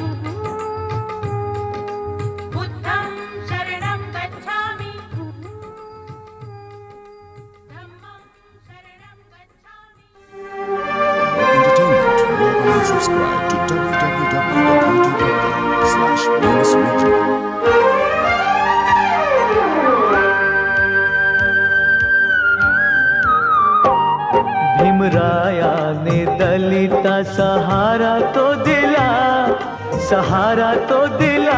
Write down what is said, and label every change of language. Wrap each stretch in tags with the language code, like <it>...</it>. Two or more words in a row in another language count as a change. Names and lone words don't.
<pi>बुद्धं शरणं गच्छामि, धम्मं शरणं गच्छामि.</pi> <en>Entertainment. Log on and subscribe to www.youtube.com/venusregion.</en> <mr>भीमरायाने दलिता सहारा तो दिला, सहारा तो दिला.</mr>